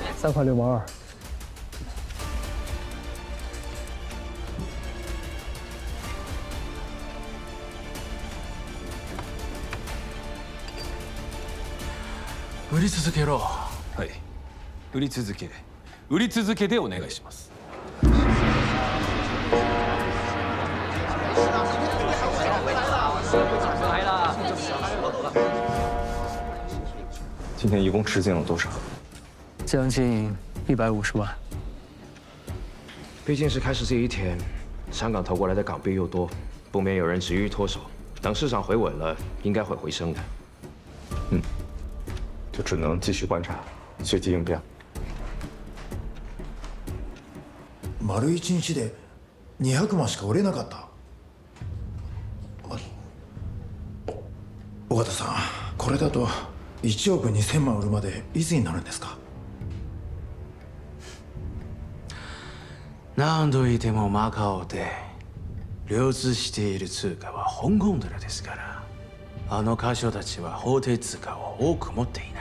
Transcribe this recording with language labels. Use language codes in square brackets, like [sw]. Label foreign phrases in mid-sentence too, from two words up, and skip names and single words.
[zh] 3 块6毛2。 [ja] 売り続けろ。はい。売り続け。売り続けでお願いします。 [zh] 来了。今天一共吃进了多少？将近150万。毕竟是开市这一天，香港投过来的港币又多，不免有人急于脱手。等市场回稳了，应该会回升的。就只能继续观察，随机应变。 [ja] 丸1日で200万しか売れなかった。尾形さん、これだと1億2000万売るまでいつになるんですか？何度いてもマカオで流通している通貨は香港ドルですから、あの華商たちは法定通貨を多く持っていない。